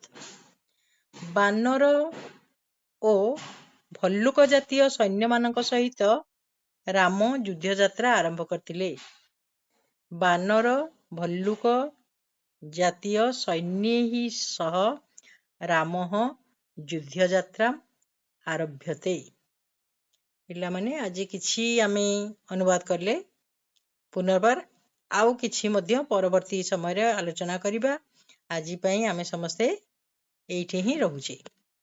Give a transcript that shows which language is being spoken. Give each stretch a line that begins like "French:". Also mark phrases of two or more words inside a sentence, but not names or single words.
Odia: ବାନର ଓ ଭଲ୍ଲୁକ ଜାତୀୟ ସୈନ୍ୟ ମାନଙ୍କ ସହିତ ରାମ ଯୁଦ୍ଧ ଯାତ୍ରା ଆରମ୍ଭ କରିଥିଲେ।
Sanskrit: बानर भल्लुक जातीय सैन्यैः सह रामः युद्ध यात्रा आरभ्यते।
Odia: ପିଲା ମାନେ ଆଜି କିଛି ଆମେ ଅନୁବାଦ କଲେ। ପୁନର୍ବାର ଆଉ କିଛି ମଧ୍ୟ ପରବର୍ତ୍ତୀ ସମୟ ଆଲୋଚନା କରିବା। ଆଜି ପାଇଁ ଆମେ ସମସ୍ତେ ଏଇଠି ହିଁ ରହୁଛେ।